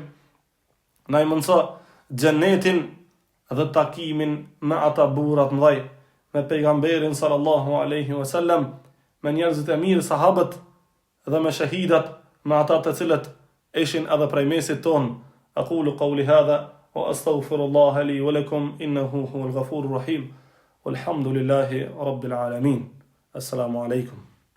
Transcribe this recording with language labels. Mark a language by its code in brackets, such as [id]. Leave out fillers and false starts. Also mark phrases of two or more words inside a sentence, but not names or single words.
[sq] Na i mundëso xhennetin dhe takimin me ata burrat mëdhej, me pejgamberin [ar] صلى الله عليه وسلم, [sq] me njerëzit e mirë, sahabët, dhe me shahidat, me ata të cilët ishin edhe prej mesit ton. [ar] أقول قولي هذا وأستغفر الله لي ولكم إنه هو الغفور الرحيم. والحمد لله رب العالمين. السلام عليكم.